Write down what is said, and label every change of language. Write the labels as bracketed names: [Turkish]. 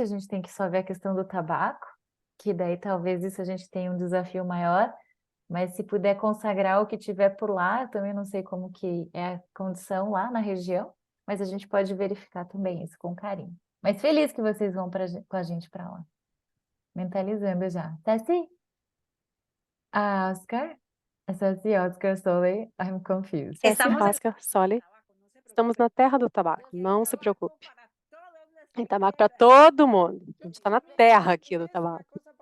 [Portuguese] A gente tem que só ver a questão do tabaco, que daí talvez isso a gente tenha um desafio maior. Mas se puder consagrar o que tiver por lá, eu também não sei como que é a condição lá na região, mas a gente pode verificar também isso com carinho. Mas feliz que vocês vão com a gente para lá. Mentalizando já. Tassi? Oscar? [English] Tassi, Oscar, Sole, I'm confused. [Portuguese] Oscar, Sole, estamos na terra do tabaco, não se preocupe. Tem tabaco para todo mundo. A gente está na terra aqui do tabaco.